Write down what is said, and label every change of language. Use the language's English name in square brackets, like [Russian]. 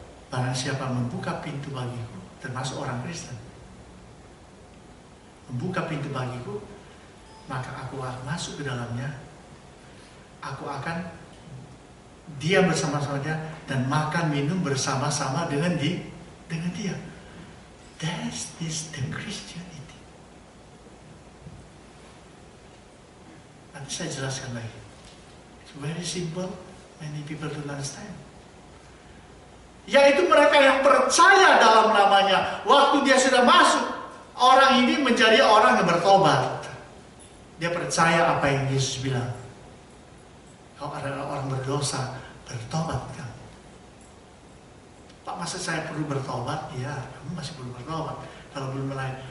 [Indonesian] Barang siapa membuka pintu bagiku, termasuk orang Kristen, membuka pintu bagiku, maka aku akan masuk ke dalamnya. Aku akan diam bersama-sama dia dan makan minum bersama-sama dengan dia. [English] That is the Christianity. [Indonesian] Nanti saya jelaskan lagi. [English] It's very simple. Many people don't understand. [Indonesian] Yaitu mereka yang percaya dalam namanya. Waktu dia sudah masuk, orang ini menjadi orang yang bertobat. Dia percaya apa yang Yesus bilang. Kau adalah orang berdosa, bertobat kan? Pak, masa saya perlu bertobat? Ya, kamu masih perlu bertobat. Kalau belum mulai.